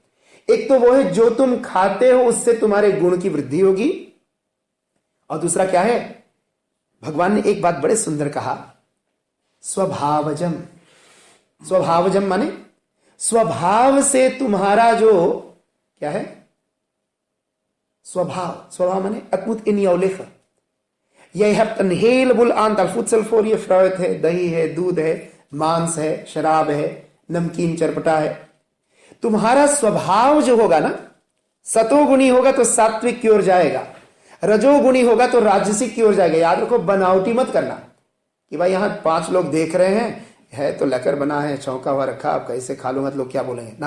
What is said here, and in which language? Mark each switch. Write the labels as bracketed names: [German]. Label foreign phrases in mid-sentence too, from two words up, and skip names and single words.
[Hindi] एक तो वो है जो तुम खाते हो उससे तुम्हारे गुण की वृद्धि होगी, और दूसरा क्या है? भगवान ने एक बात बड़े सुंदर कहा, स्वभावजम। स्वभावजम माने स्वभाव से तुम्हारा जो क्या है? स्वभाव। स्वभाव माने [Dutch] het moet in jou liggen। Jij hebt een heleboel aantal voedsel voor je, fruit [Hindi] है, दही है, दूध है, मांस है, शराब है, नमकीन चरपटा है। तुम्हारा स्वभाव जो होगा ना, सतोगुणी होगा तो सात्विक की ओर जाएगा, रजोगुणी होगा तो राजसिक की ओर जाएगा। याद रखो, बनावटी मत करना कि भाई यहां 5 लोग देख रहे हैं, है तो लेकर बना है, चौंका हुआ रखा, आप कैसे खा लूंगा तो लोग क्या बोलेंगे ना।